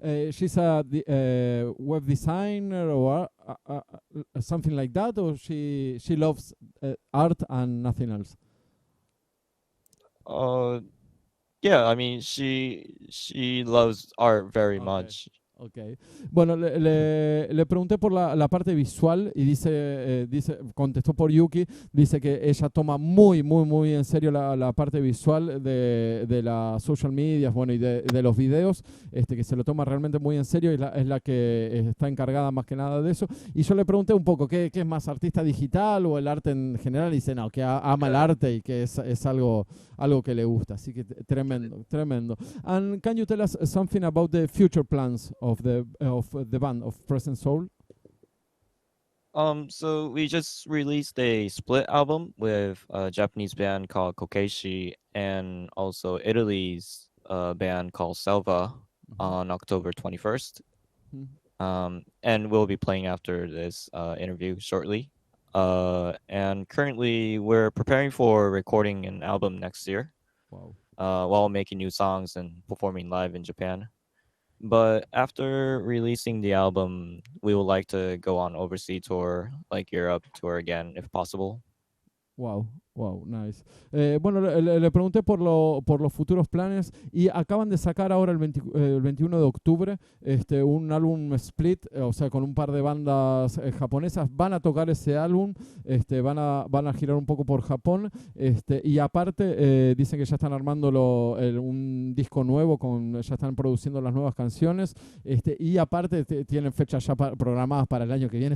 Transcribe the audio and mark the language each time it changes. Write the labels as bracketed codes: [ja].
[en] She's a web designer or something like that, or she loves art and nothing else. Yeah, I mean, she loves art very Okay. much. Ok. [es] Bueno, le pregunté por la parte visual y contestó por Yuki, dice que ella toma muy en serio la parte visual de las social media, bueno, y de los videos, que se lo toma realmente muy en serio, y es la que está encargada más que nada de eso. Y yo le pregunté un poco, ¿qué es más, artista digital o el arte en general? Y dice, no, que ama el arte y que es algo que le gusta. Así que tremendo. [en] And can you tell us something about the future plans of the band of Present Soul? So we just released a split album with a Japanese band called Kokeishi and also Italy's band called Selva on October 21st. And we'll be playing after this interview shortly. And currently we're preparing for recording an album next year. Wow. While making new songs and performing live in Japan. But after releasing the album, we would like to go on overseas tour, like Europe tour again, if possible. Wow, nice. [es] Bueno, le pregunté por los futuros planes y acaban de sacar ahora el 21 de octubre un álbum split, o sea, con un par de bandas japonesas. Van a tocar ese álbum, van a girar un poco por Japón, y aparte dicen que ya están armando un disco nuevo, ya están produciendo las nuevas canciones, y aparte tienen fechas ya programadas para el año que viene.